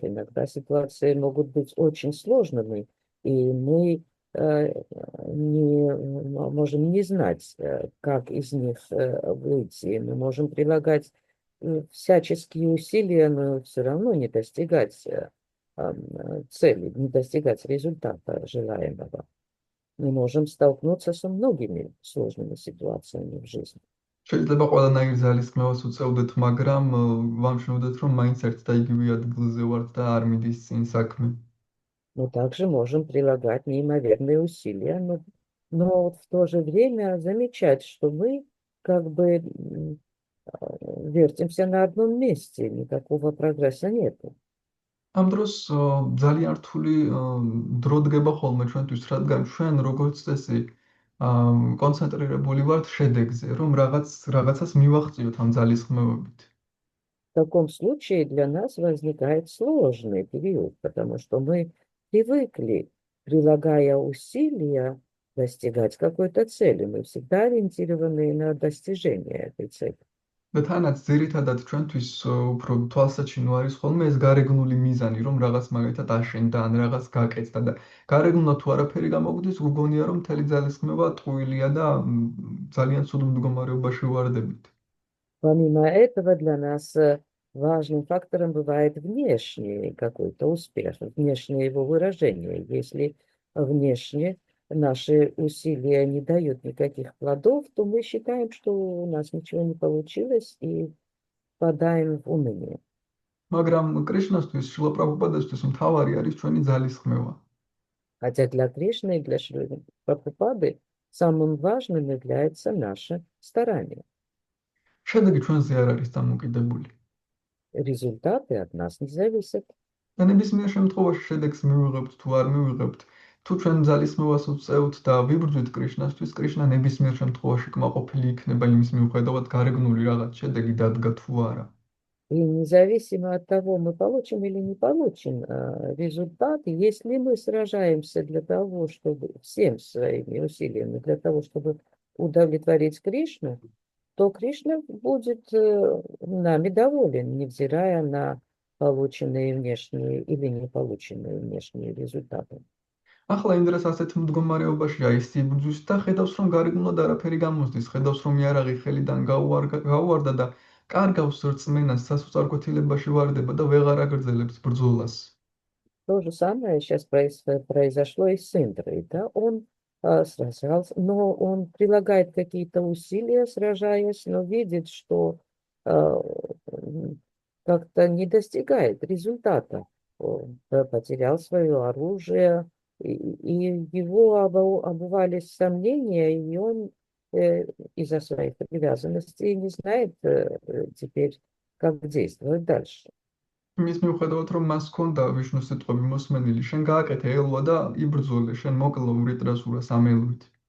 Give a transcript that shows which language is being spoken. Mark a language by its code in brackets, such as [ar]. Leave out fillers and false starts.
[ru] Иногда ситуации могут быть очень сложными, и мы можем не знать, как из них выйти. Мы можем прилагать всяческие усилия, но все равно не достигать цели, не достигать результата желаемого. Мы можем столкнуться со многими сложными ситуациями в жизни. [ka] შეიძლება ყველანაირ ძალისხმევას უწევდეთ, მაგრამ ვამჩნევდეთ, რომ მაინც ერთ და იგივე ადგილზე ვართ და არ მიდის წინ საქმე. [ru] Мы также можем прилагать неимоверные усилия, но в то же время замечать, что мы как бы вертимся на одном месте, никакого прогресса нету. [ka] ამ დროს ძალიან რთული დრო დგება ხოლმე ჩვენთვის, რადგან ჩვენ როგორც წესი კონცენტრირებული ვართ შედეგზე, რომ რაღაცას მივაღწიოთ ამ ძალისხმევებით. [ru] В таком случае для нас возникает сложный период, потому что мы привыкли, прилагая усилия, достигать какой-то цели. Мы всегда ориентированы на достижение этой цели. [ka] და თანაც ძირითადად ჩვენთვის უფრო თვალსაჩინო არის ხოლმე ეს გარეგნული მიზანი, რომ რაღაც მაგალითად აშენდა ან რაღაც გაკეთდა და გარეგნულად თუ არაფერი გამოგვდის, გგონია რომ მთელი ძალისხმევა ტყუილია და ძალიან ცუდ მდგომარეობაში ვარდებით. [ru] Помимо этого для нас важным фактором бывает внешний какой-то успех, внешнее его выражение. Если внешне наши усилия не дают никаких плодов, то мы считаем, что у нас ничего не получилось и впадаем в уныние. [ka] მაგრამ კრიშნასთვის, შრილა პრაბჰუპადასთვის მთავარი არის ჩვენი ძალისხმევა. [ru] Хотя для Кришны и для Шрилы Прабхупады самым важным является наше старание. [ka] შედეგი ჩვენზე არ არის დამოკიდებული. [ru] Результаты от нас не зависят. [ka] და ნებისმიერ შემთხვევაში შედეგს მივიღებთ თუ არ მივიღებთ, თუ ჩვენ ძალისხმევას უწევთ და ვიბრძვით კრიშნასთვის, კრიშნა ნებისმიერ შემთხვევაში კმაყოფილი იქნება იმის მიუხედავად გარეგნული რაღაც შედეგი დადგა თუ არა. [ru] И независимо от того, мы получим или не получим результат, если мы сражаемся для того, чтобы всем своими усилиями, для того, чтобы удовлетворить Кришну, то Кришна будет нами доволен, невзирая на полученные внешние или не полученные внешние результаты. [ka] ახლა იმ დროს ასეთ მდგომარეობაშია ის იბრძვის და ხედავს რომ გარეგნულად არაფერი გამოსდის, ხედავს რომ იარაღი ხელიდან გაუვარდა და კარგავს რწმენას სასოწარკვეთილებაში ვარდება და ვეღარ აგრძელებს ბრძოლას. [ru] То же самое сейчас произошло и с Индрой. Да? Он сражался, но он прилагает какие-то усилия, сражаясь, но видит, что как-то не достигает результата. Он потерял свое оружие, и его обувались сомнения, и он из-за своих привязанностей не знает теперь, как действовать дальше. [ka] იმის მიუხედავად, რომ მას ჰქონდა ვიშნუს სიტყვები მოსმენილი, შენ გააკეთე ელვა და იბრძოლე, შენ მოკლო ვრიტრასურას ამ ელვით.